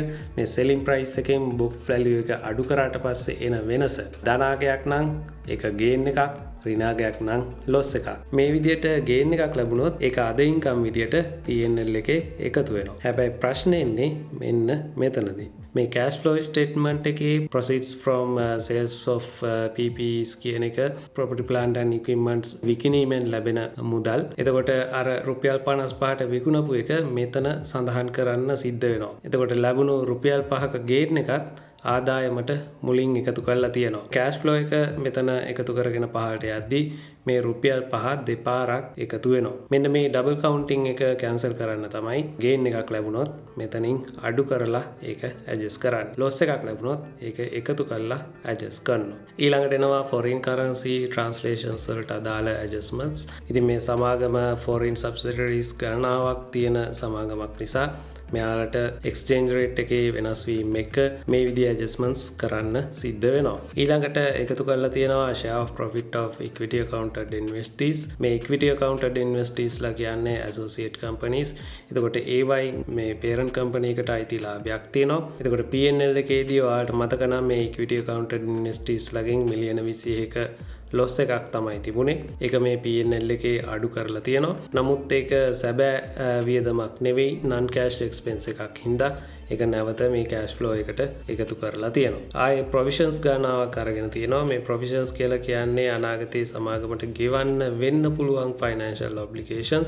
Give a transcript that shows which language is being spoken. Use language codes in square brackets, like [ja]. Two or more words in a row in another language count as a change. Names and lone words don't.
[si] මේ [en] selling price [si] එකෙන් [en] book value [si] එක අඩු කරාට පස්සේ එන වෙනස ධනාගයක් නම් ඒක ගේන් එකක්, ඍණාගයක් නම් ලොස් එකක්. මේ විදිහට ගේන් එකක් ලැබුණොත් ඒක අද ඉන්කම් විදිහට P&L එකේ එකතු වෙනවා. හැබැයි ප්‍රශ්නේ එන්නේ මෙන්න මෙතනදී. මේ [en] cash flow statement [si] එකේ [en] proceeds from sales of PPEs [si] කියන එක [en] property plant and equipments [si] විකිණීමෙන් ලැබෙන මුදල්. එතකොට අර රුපියල් 55ට විකුණපු එක මෙතන සඳහන් කරන්න සිද්ධ වෙනවා. එතකොට ලැබුණු රුපියල් 5ක ගේන් එකත් ආදායමට මුලින් එකතු කරලා තියෙනවා. [en] cash flow [si] එක මෙතන එකතු කරගෙන පහළට යද්දී මේ රුපියල් 5 දෙපාරක් එකතු වෙනවා. මෙන්න මේ [en] double counting [si] එක කැන්සල් කරන්න තමයි ගේන් එකක් ලැබුණොත් මෙතනින් අඩු කරලා ඒක ඇඩ්ජස්ට් කරන්න. ලොස් එකක් ලැබුණොත් ඒක එකතු කරලා ඇඩ්ජස්ට් කරනවා. ඊළඟට එනවා [en] foreign currency translations [si] වලට අදාළ adjustments. ඉතින් මේ සමාගම [en] foreign subsidiaries [si] ගණනාවක් තියෙන සමාගමක් නිසා මෙයාලට [en] exchange rate [si] එකේ වෙනස් වීම එක මේ විදිහේ adjustments කරන්න සිද්ධ වෙනවා. ඊළඟට එකතු කරලා තියෙනවා [en] share of profit of equity accounted investees. මේ equity accounted investees [si] ලා කියන්නේ [en] associate companies. [si] එතකොට ඒවයි මේ [en] parent company [si] එකට අයිති ලාභයක් තියෙනවා. එතකොට P&L එකේදී ඔයාලට මතක නම් මේ [en] equity accounted investees [si] ලාගෙන් මිලියන 21ක ලොස් එකක් තමයි තිබුණේ. ඒක මේ P&L එකේ අඩු කරලා තියෙනවා. නමුත් ඒක සැබෑ වියදමක් නෙවෙයි, [en] non cash expense [si] එකක් හින්දා ඒක නැවත මේ [en] cash flow [si] එකට එකතු කරලා තියෙනවා. ආයේ provisions ගණනාවක් අරගෙන තියෙනවා. මේ provisions කියලා කියන්නේ අනාගතයේ සමාගමට ගෙවන්න වෙන්න පුළුවන් [en] financial obligations.